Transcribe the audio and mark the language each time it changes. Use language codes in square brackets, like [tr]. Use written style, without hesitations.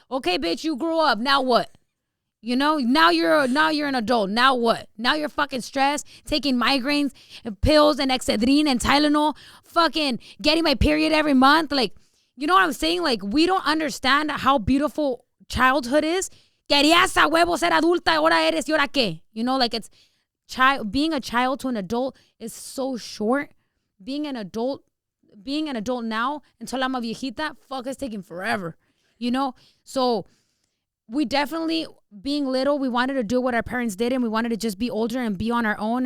[en] Okay, bitch, you grew up. Now what? You know, now you're an adult. Now what? Now you're fucking stressed, taking migraines and pills and Excedrin and Tylenol, fucking getting my period every month. Like, you know what I'm saying? Like, we don't understand how beautiful childhood is. [es] Querías a huevo ser adulta, ahora eres, y ahora qué? [en] You know, like being a child to an adult is so short. Being an adult now until I'm a [es] viejita, [en] fuck, it's taking forever. You know? So we definitely, being little, we wanted to do what our parents did, and we wanted to just be older and be on our own.